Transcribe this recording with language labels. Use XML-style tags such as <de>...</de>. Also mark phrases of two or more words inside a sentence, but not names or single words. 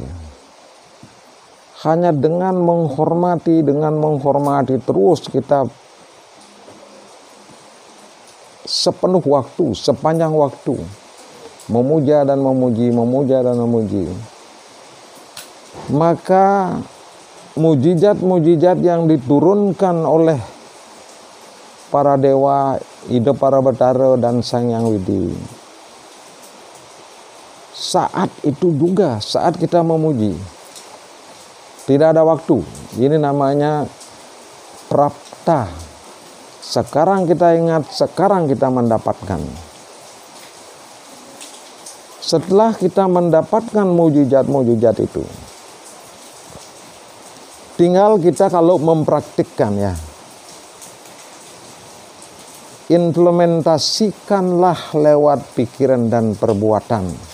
<id>Hanya dengan menghormati terus kita sepenuh waktu, sepanjang waktu, memuja dan memuji, maka mujizat-mujizat yang diturunkan oleh para dewa, ide para betara dan Sang Hyang Widi, saat itu juga, saat kita memuji, tidak ada waktu. Ini namanya prapta. Sekarang kita ingat, sekarang kita mendapatkan. Setelah kita mendapatkan mujizat-mujizat itu, tinggal kita kalau mempraktikkan, ya, implementasikanlah lewat pikiran dan perbuatan.</id>